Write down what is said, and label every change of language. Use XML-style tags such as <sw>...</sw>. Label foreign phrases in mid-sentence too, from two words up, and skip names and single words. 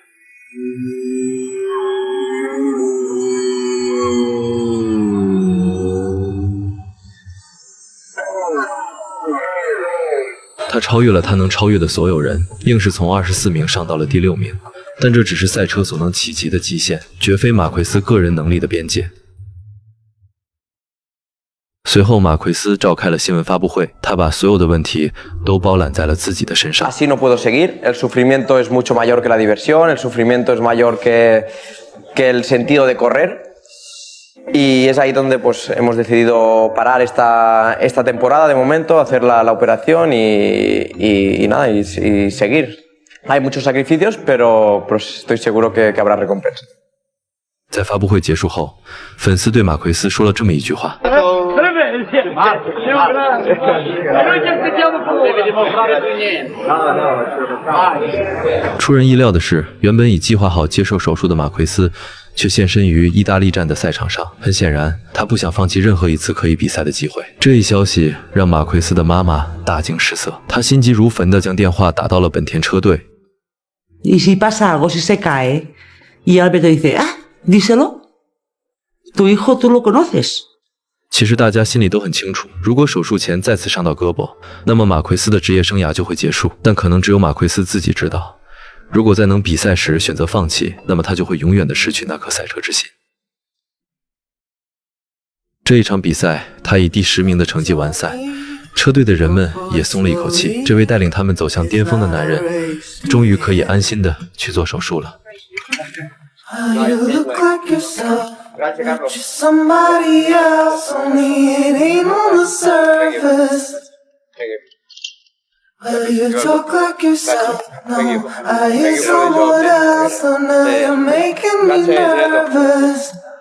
<zh>他超越了他能超越的所有人，硬是从24名上到了第6名。但这只是赛车所能企及的极限，绝非马奎斯个人能力的边界。随后，马奎斯召开了新闻发布会，他把所有的问题都包揽在了自己的身上。</zh> <es>Así no puedo seguir. El sufrimiento es mucho mayor que la diversión. El sufrimiento es mayor que el sentido de correr. Y es ahí donde pues hemos decidido parar esta temporada de momento, hacer la operación y nada, y seguir. Hay muchos sacrificios, pero pues estoy seguro que habrá recompensa.</es> <zh>在发布会结束后，粉丝对马奎斯说了这么一句话。出人意料的是，原本已计划好接受手术的马奎斯，却现身于意大利站的赛场上。很显然，他不想放弃任何一次可以比赛的机会。这一消息让马奎斯的妈妈大惊失色，她心急如焚地将电话打到了本田车队。</zh> <es>Y si pasa algo, si se cae, y Alberto dice, díselo, tu hijo tú lo conoces.</es> <zh>其实大家心里都很清楚，如果手术前再次伤到胳膊，那么马奎斯的职业生涯就会结束。但可能只有马奎斯自己知道，如果在能比赛时选择放弃，那么他就会永远的失去那颗赛车之心。这一场比赛，他以第10名的成绩完赛，车队的人们也松了一口气。这位带领他们走向巅峰的男人，终于可以安心的去做手术了。</zh> <en>Just somebody else, only it ain't on the surface. Well, you talk like yourself, no, I hear someone else, so now you're making me nervous.</en>